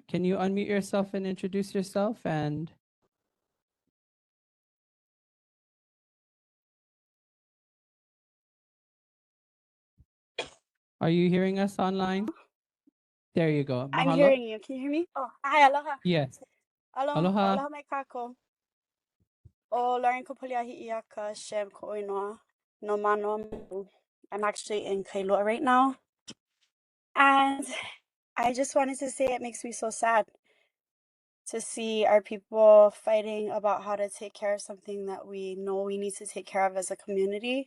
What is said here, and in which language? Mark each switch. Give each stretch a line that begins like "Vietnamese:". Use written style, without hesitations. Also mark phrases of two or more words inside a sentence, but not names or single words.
English: Can you unmute yourself and introduce yourself? And are you hearing us online? There you go. I'm Mahalo. hearing you. Can you hear me? Oh, hi, aloha. Yes. Aloha, Aloha.
Hawaiian: aloha mai kako. O Lauren Kopoliahi Iaka Shem Koinoa no mano.
English: I'm actually in Kailua right now. And I just wanted to say it makes me so sad to see our people fighting about how to take care of something that we know we need to take care of as a community.